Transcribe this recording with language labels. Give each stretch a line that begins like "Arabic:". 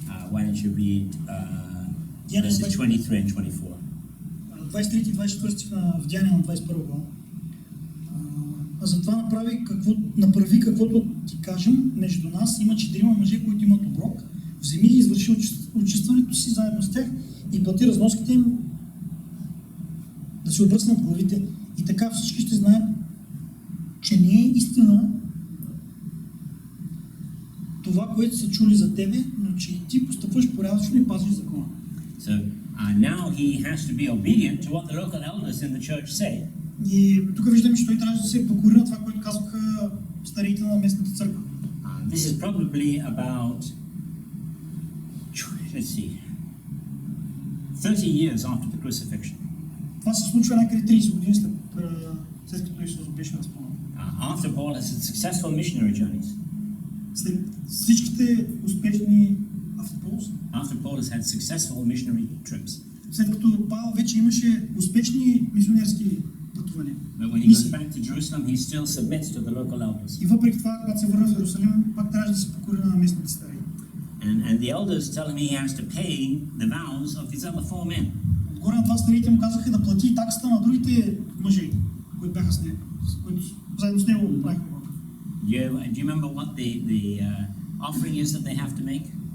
English: Why don't you read verses 23 and 24?
Bulgarian: 23 и 24 стих в Деяния на 21 глава. Затова направи каквото ти кажем, между нас има 4 мъже, които имат оброк, вземи и извърши очистването си заедно с тях и плати разноските им да се обръснат главите. И така всички ще знаят, че не е истина това, което са чули за тебе, но че и ти постъпваш порядъчно и пазиш закона.
English: So now he has to be obedient to what the local elders in the church say.
Bulgarian: И тук виждаме, че той трябва да се покори на това, което казваха стариите на местната църква.
English: This is probably about, let's see, 30 years after the crucifixion.
Bulgarian: Това се случва някъде 30 години след като Исус беше разпънат.
English: After Paul has had successful missionary journeys.
Bulgarian: След всичките успешни
English: After Paul has had successful missionary trips.
Bulgarian: След като Павел вече имаше успешни мисионерски пътуване.
English: But when he goes back to Jerusalem, he still submits to the local elders.
Bulgarian: И въпреки това, когато се върна в Иерусалим, пак трябваше да се покори на местните стари.
English: And the elders tell him he has to pay the vows of his other 4 men.
Bulgarian: Отгоре на това старите му казаха да плати таксата на другите мъже, които бяха с него, които заедно с него правиха.
English: Do you remember what the offering is that they have to make?